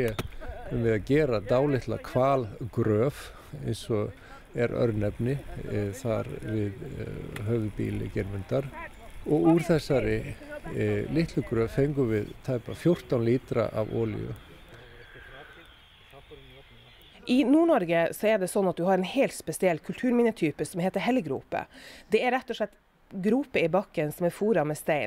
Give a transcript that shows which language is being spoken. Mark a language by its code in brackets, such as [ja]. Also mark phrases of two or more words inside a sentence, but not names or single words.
[is] við að gera dálitla hvalgröf eins og örnefni þar við höfuðbýli Geirmundar og úr þessari litlu gröf fengum við tæpa 14 lítra af olíu. [no] I Nord-Norge så det sånn at du har en helt spesiell kulturminnetype som heter hellegrope. Det rett og slett groper I bakken som foret med stein.